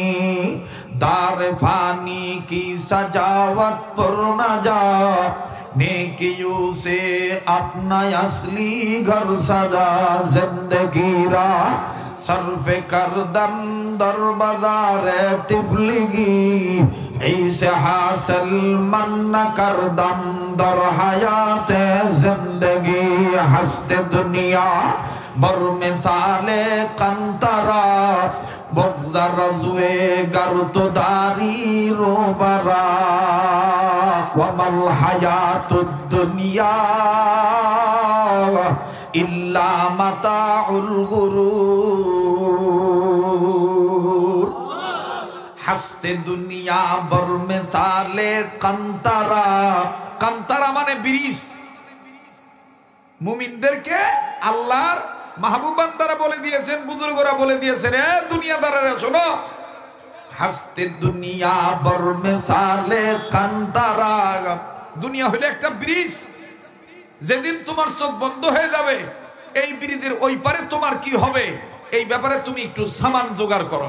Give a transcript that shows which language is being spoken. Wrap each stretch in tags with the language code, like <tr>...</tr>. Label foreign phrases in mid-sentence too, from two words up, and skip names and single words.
<ur>دارِ فانی کی سجاوٹ پر نہ جا، نیکیوں سے اپنا اصلی گھر سجا.</ur> <fa>زندگی را صرف کردم در بازار طفلگی، ایسے حاصل من نکردم در حیات زندگی. هستِ دنیا بر مثالِ قنطره، بگذر ز روی گر تو داری روبرا.</fa> <ar>وما الحياة الدنيا إلا متاع الغرور.</ar> <fa>هستِ دنیا بر مثالِ قنطره.</fa> <bn>কান্তারা মানে ব্রিজ। মুমিনদেরকে আল্লাহর মাহবুব বান্দারা বলে দিয়েছেন, বুজুর্গরা বলে দিয়েছেন, এ দুনিয়াদারেরা শোনো,</bn> <fa>هستِ دنیا بر مثالِ قنطره.</fa> <bn>দুনিয়া হলো একটা ব্রিজ, যেদিন তোমার চোখ বন্ধ হয়ে যাবে এই ব্রিজের ওই পারে তোমার কি হবে এই ব্যাপারে তুমি একটু সামান জোগাড় করো।</bn>